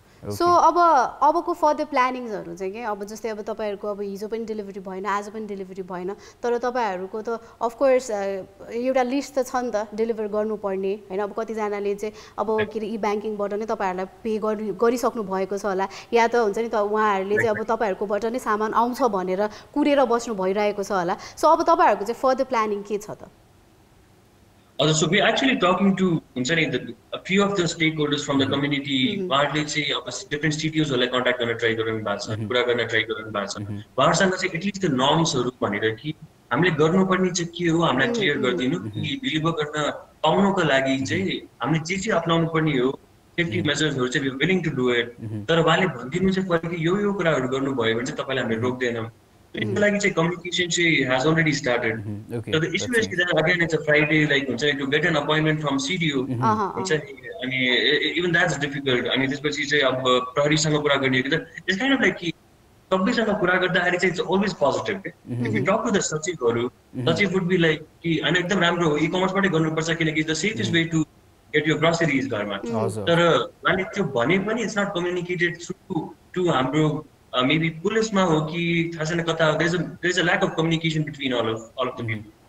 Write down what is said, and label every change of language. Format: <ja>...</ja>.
<ne>So अबको further प्लानिङ्सहरू चाहिँ के अब जस्तै अब तपाईँहरूको अब हिजो पनि डेलिभरी भएन, आज पनि डेलिभरी भएन, तर तपाईँहरूको त अफकोर्स एउटा लिस्ट त छ नि त डेलिभर गर्नुपर्ने होइन। अब कतिजनाले चाहिँ अब के अरे ई-ब्याङ्किङबाट नै तपाईँहरूलाई पे गरिसक्नु भएको छ होला, या त हुन्छ नि त उहाँहरूले चाहिँ अब तपाईँहरूकोबाट नै सामान आउँछ भनेर कुरेर बस्नु भइरहेको छ होला। सो अब तपाईँहरूको चाहिँ फर्दर प्लानिङ के छ त?</ne> <en>So we're actually talking to a few of the stakeholders from the community.</en> <ne>उहाँहरूले चाहिँ अब different CTOsहरूलाई कन्ट्याक्ट गर्न ट्राई गरिरहनु भएको छ, कुरा गर्न ट्राई गरिरहनु भएको छ। उहाँहरूसँग चाहिँ एटलिस्ट त्यो नर्म्सहरू भनेर कि हामीले गर्नुपर्ने चाहिँ के हो हामीलाई क्लियर गरिदिनु कि डेलिभर गर्न पाउनको लागि चाहिँ हामीले जे अपनाउनु पर्ने हो सेफ्टी मेजर्सहरू चाहिँ</ne> <en>We willing to do it.</en> <ne>तर उहाँले भनिदिनु चाहिँ पर्यो कि यो कुराहरू गर्नुभयो भने चाहिँ तपाईँलाई हामीले रोक्दैनौँ। त्यसको लागि चाहिँ कम्युनिकेसन चाहिँ</ne> <en>has already started. So the issue is that again it's a Friday, like to get an appointment from CDO,</en> <ne>अनि</ne> <en>even that's difficult.</en> <ne>अनि त्यसपछि चाहिँ अब प्रहरीसँग कुरा गर्ने कि त</ne> <en>it's kind of like</en> <ne>कि सबैसँग कुरा गर्दाखेरि चाहिँ</ne> <en>it's always positive. If you talk to the सचिवहरू, सचिव would be like कि</en> <ne>अनि एकदम राम्रो हो ई-कमर्सबाटै गर्नुपर्छ किनकि</ne> <en>the safest way to get your groceries</en> <ne>घरमा। तर उहाँले त्यो भने पनि</ne> <en>it's not communicated through to</en> <ne>हाम्रो</ne> <en>maybe</en> <ne>पुलिसमा हो कि थाहा छैन कता</ne> <en>there is a lack of communication between all of the people.</en>